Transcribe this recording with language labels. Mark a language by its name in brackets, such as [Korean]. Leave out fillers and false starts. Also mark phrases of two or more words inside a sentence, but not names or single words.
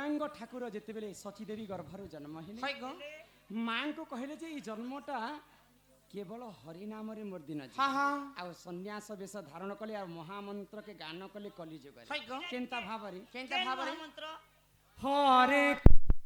[Odia] ଠାକୁର ଯେତେବେଳେ ସତୀଦେବୀ ଗର୍ଭରୁ ଜନ୍ମ ହେଲେ [Bangla] হয় গো [Odia] ମାଙ୍କୁ କହିଲେ ଯେ ଏଇ ଜନ୍ମଟା କେବଳ ହରିନାମରେ ମୋର ଦିନ ଯିବ। হা হা ଆଉ ସନ୍ନ୍ୟାସ ବେଶ ଧାରଣ କଲେ ଆଉ ମହାମନ୍ତ୍ରକେ ଗାନ କଲେ କଲି ଯୁଗରେ [Bangla] হয় গো [Odia] କେନ୍ତା ଭାବରେ କେନ୍ତା ଭାବରେ ମନ୍ତ୍ର ହରେ